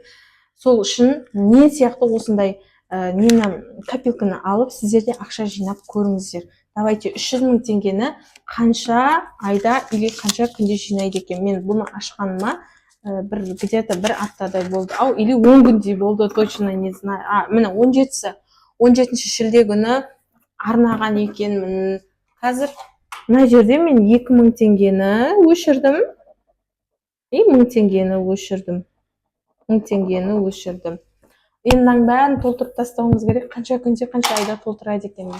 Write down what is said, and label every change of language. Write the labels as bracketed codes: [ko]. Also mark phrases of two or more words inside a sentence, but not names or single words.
[kk] Сол үшін мен сияқты осындай копилканы алып, сіздерде ақша жинап көріңіздер. Давайте 300 000 теңгені қанша айда или қанша күнде жинайды екен. Мен бұны ашқаныма бір где-то бір аптадай болды ау или 10 күндей болды, [ru] точно не знаю. [kk] Міне 17 шілде күні арнаған екенмін. Қазір мына жерде мен 2000 теңгені өшірдім и 1000 теңгені өшірдім. 1000 теңгені өшірдім. Енді мынаның бәрін толтырып тастауымыз керек, қанша күнде қанша айда толтырады екенбіз.